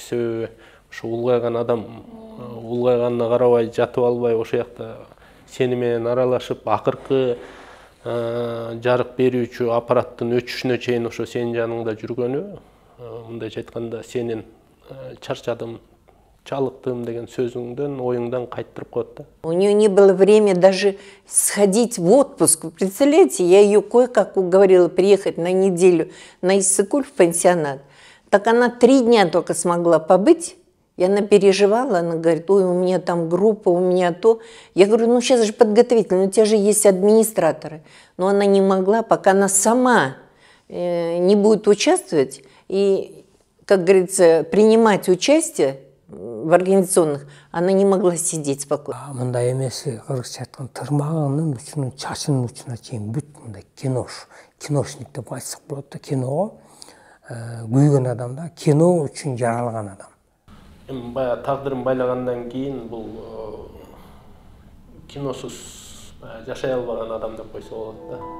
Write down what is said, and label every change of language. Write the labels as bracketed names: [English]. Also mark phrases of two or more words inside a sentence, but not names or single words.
[Kyrgyz] Себеби ошо улгайган адам улгайганына карабай жатып албай ошо жакта сени менен аралашып, акыркы жарык берүүчү аппараттын өчүшүнө чейин ошо сенин жаныңда жүргөнү, мындайча айтканда сенин чарчадым, чалыктым деген сөзүңдөн, оюңдан кайттырып коет да. [Russian] У нее не было времени даже сходить в отпуск. Вы представляете, я ее кое-как уговорила приехать на неделю на Иссык-Куль в пансионат. Так она 3 дня только смогла побыть. И она переживала, она говорит, ой, у меня там группа, у меня то. Я говорю, ну сейчас же подготовительно, у тебя же есть администраторы. Но она не могла, пока она сама не будет участвовать и, как говорится, принимать участие в организационных, она не могла сидеть спокойно. [Kyrgyz] Мындай эмеси, кыргызча айткан тырмагынын учунун, чачынын учуна чейин бүт мындай киношник деп айтсак болот да, киного күйгөн адам да, кино үчүн жаралган адам. Эми баягы тагдырын байлагандан кийин бул киносуз жашай албаган адам деп койсо болот да.